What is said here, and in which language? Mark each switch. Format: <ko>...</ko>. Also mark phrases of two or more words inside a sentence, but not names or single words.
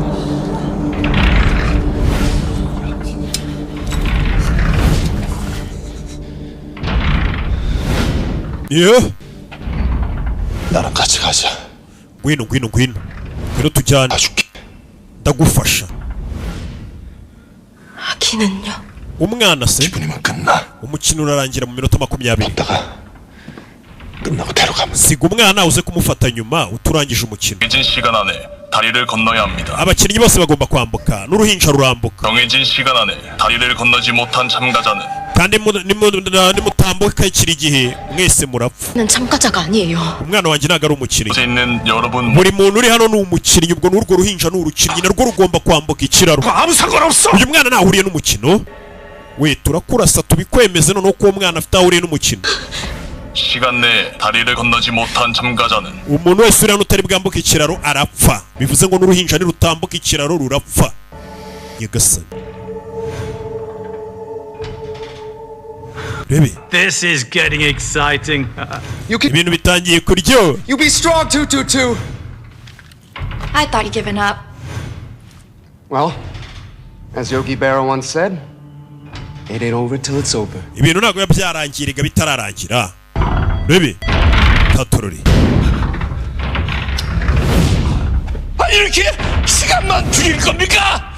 <en>Yeah.</en> <ko>나랑 같이 가자.</ko> <rw>ngwino tujyane ndagufasha.</rw> <ko>아기는요?</ko> <rw>umwana se</rw> <ko>기분이면 끝나.</ko> <rw>umukino urarangira mu minota 20.</rw> <ko>끝나고 데려가면.</ko> <rw>siga umwana uze kumufata nyuma uturangije umukino.</rw> <ko>정해진 시간 안에 다리를 건너야 합니다.</ko> <rw>abakinnyi bose bagomba kwambuka n'uruhinja rurambuka.</rw> <ko>정해진 시간 안에 다리를 건너지 못한 참가자는</ko> <rw>kandi nimutambuka ikiri gihe mwese murapfa.</rw> <ko>난 참가자가 아니에요.</ko> <rw>umwana wanjye ntago ari umukinnyi.</rw> <ko>있는 여러분</ko> <rw>buri muntu uri hano ni umukinnyi ubwo n'urwo ruhinja ni urukinnyi narwo rugomba kwambuka ikiraro.</rw> <ko>아무 상관없어.</ko> <rw>uyu mwana ntahuriye n'umukino. we turakurasa tubikwemeze noneho ko uwo mwana afite ahuriye n'umukino.</rw> <ko>시간 내에 다리를 건너지 못한 참가자는</ko> <rw>umuntu wese uri hano utari bwambuka ikiraro arapfa. bivuze ngo n'uruhinja nirutambuka ikiraro rurapfa. nyagasani rebe</rw> <en>This is getting exciting.</en> <rw>ibintu bitangiye kuryo.</rw> <en>You be strong, 222. I thought you'd given up. Well, as Yogi Berra once said, it ain't over till it's over.</en> <rw>ibintu ntabwo biba byarangirika bitararangira. rebe tatorori</rw> <ko>이렇게 시간만 죽일 겁니까?</ko>